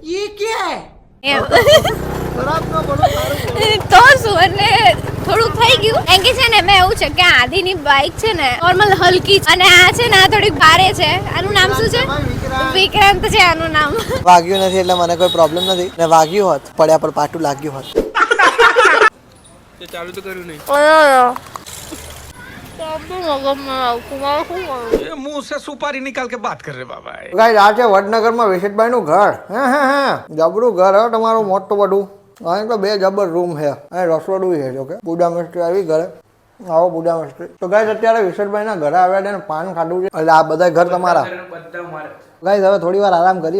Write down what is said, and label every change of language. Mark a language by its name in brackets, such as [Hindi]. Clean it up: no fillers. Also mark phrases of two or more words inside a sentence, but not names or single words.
[Gujarati] તો શું, એટલે થોડુંક થઈ ગયું. એમ કે છે ને, મેં એવું છે કે આદિની બાઇક છે ને નોર્મલ હલકી, અને આ છે ને આ થોડીક ભારે છે. આનું નામ શું છે? વિક્રાંત છે આનું નામ. વાગ્યું નથી એટલે મને કોઈ પ્રોબ્લેમ નથી. ને વાગ્યું હોત, પડ્યા પર પાટું લાગ્યું હોત. ચાલુ તો કર્યું નહીં. [Hindi] मुंह से सुपारी निकाल के बात कर रहे बाबा. [Gujarati] ગાઈસ, આ છે વડનગરમાં વિશેષભાઈ નું ઘર. હે જબરું ઘર હે તમારું, મોટું બધું. અહીં તો 2 જબર રૂમ છે, અહીં રસોડું છે. જો કે બુડા મિસ્ત્રી આવી ઘરે. આવો બુડા મિસ્ત્રી. તો ગાઈસ, અત્યારે વિશેષભાઈ ના ઘરે આવ્યા છે ને પાન ખાધું છે, એટલે આ બધા ઘર તમારા. ગાઈસ, હવે થોડી વાર આરામ કરીએ.